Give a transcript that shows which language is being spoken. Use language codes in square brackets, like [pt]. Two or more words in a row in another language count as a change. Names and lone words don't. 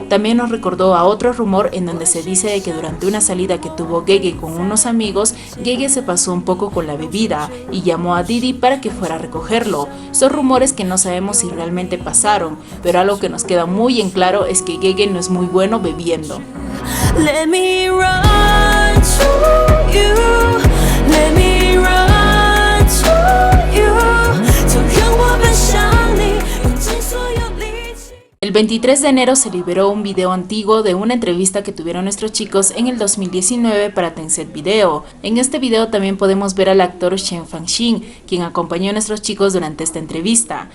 [es] También nos recordó a otro rumor en donde se dice de que durante una salida que tuvo Gege con unos amigos, Gege se pasó un poco con la bebida y llamó a Didi para que fuera a recogerlo. Son rumores que no sabemos si realmente pasaron, pero algo que nos queda muy en claro es que Gege no es muy bueno bebiendo. [en] Let me run to you. Let me run to you. [zh] 就让我奔向你，用尽所有力气。 [es] El 23 de enero se liberó un video antiguo de una entrevista que tuvieron nuestros chicos en el 2019 para Tencent Video. En este video también podemos ver al actor Shen Fanxin, quien acompañó a nuestros chicos durante esta entrevista.